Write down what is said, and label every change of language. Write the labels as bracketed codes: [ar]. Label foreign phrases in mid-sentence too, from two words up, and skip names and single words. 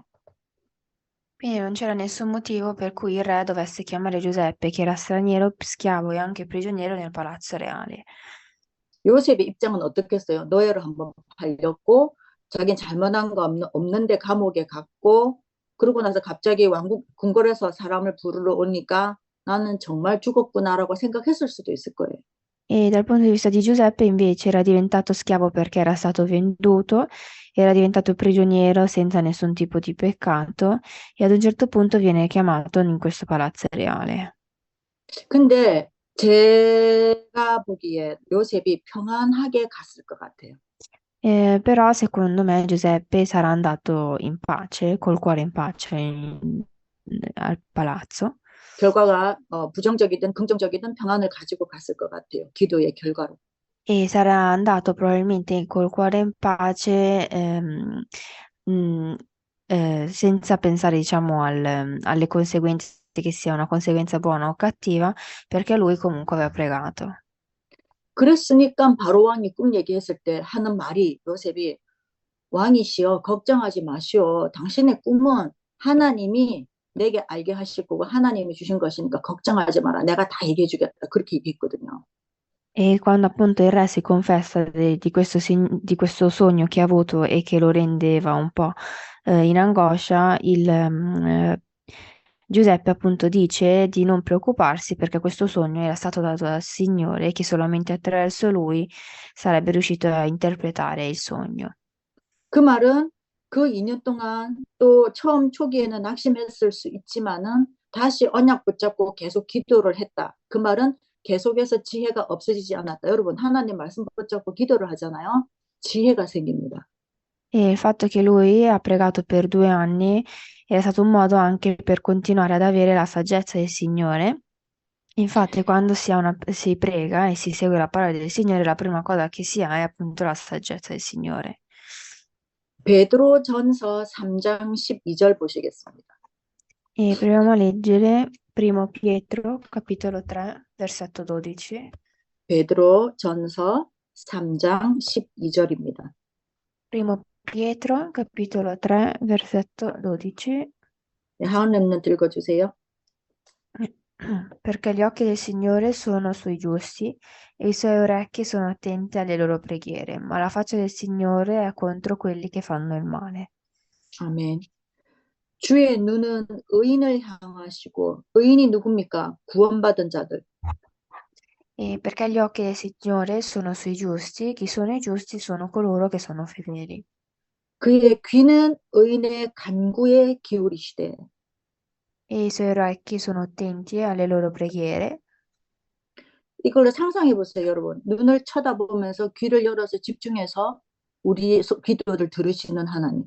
[it] Quindi non c'era nessun motivo per cui il re dovesse chiamare Giuseppe, che era straniero, schiavo e anche prigioniero nel palazzo reale. [ko] 요셉의 입장은 어떻겠어요? 노예로 한번 팔렸고 자기는 잘못한 거 없는데 감옥에 갔고 그러고 나서 갑자기 왕국 궁궐에서 사람을 부르러 오니까 나는 정말 죽었구나라고 생각했을 수도 있을 거예요. [it] E dal punto di vista di Giuseppe invece era diventato schiavo perché era stato venduto, era diventato prigioniero senza nessun tipo di peccato e ad un certo punto viene chiamato in questo palazzo reale. [ko] 근데 제가 보기에 요셉이 평안하게 갔을 것 같아요. [it] Però secondo me Giuseppe sarà andato in pace, col cuore in pace al palazzo. [ko] 결과가 부정적이든 긍정적이든 평안을 가지고 갔을 것 같아요. 기도의 결과로. [it] E sarà andato probabilmente col cuore in pace, mm, senza pensare, diciamo, alle conseguenze, che sia una conseguenza buona o cattiva, perché lui comunque aveva pregato. [ko] 그랬으니까 바로 왕이 꿈 얘기했을 때 하는 말이 요셉이 왕이시여 걱정하지 마시오. 당신의 꿈은 하나님이 내게 알게 하실 거고 하나님이 주신 것이니까 걱정하지 마라. 내가 다 얘기해 주겠다. 그렇게 얘기했거든요. [it] E quando appunto il re si confessa di questo sogno che ha avuto e che lo rendeva un po' in angoscia, Giuseppe appunto dice di non preoccuparsi perché questo sogno era stato dato dal Signore e che solamente attraverso lui sarebbe riuscito a interpretare il sogno. [ko] 그 말은 그 2년 동안 또 처음 초기에는 낙심했을 수 있지만은 다시 언약 붙잡고 계속 기도를 했다. 그 말은 계속해서 지혜가 없어지지 않았다. 여러분, 하나님 말씀 붙잡고 기도를 하잖아요. 지혜가 생깁니다. [it] E il fatto che lui ha pregato per 2 anni è stato un modo anche per continuare ad avere la saggezza del Signore. Infatti, quando si prega e si segue la parola del Signore, la prima cosa che si ha è appunto la saggezza del Signore. [ko] 베드로전서 3장 12절 보시겠습니다. [it] E proviamo a leggere Primo Pietro, capitolo 3, versetto 12. [ko] 베드로전서 3장 12절입니다. [it] Primo Pietro, capitolo 3, versetto 12. [ko] 네, 하은 랩런트 읽어주세요. [it] Perché gli occhi del Signore sono sui giusti e i suoi orecchi sono attenti alle loro preghiere, ma la faccia del Signore è contro quelli che fanno il male. [ko] 아멘. 주의 눈은 의인을 향하시고 의인이 누굽니까? 구원받은 자들. [it] E perché gli occhi del Signore sono sui giusti, chi sono i giusti sono coloro che sono fedeli. [ko] 그의 귀는 의인의 간구에 기울이시되. [it] e i suoi orecchi sono attenti alle loro preghiere. [ko] 이걸로 상상해 보세요, 여러분. 눈을 쳐다보면서 귀를 열어서 집중해서 우리 기도를 들으시는 하나님.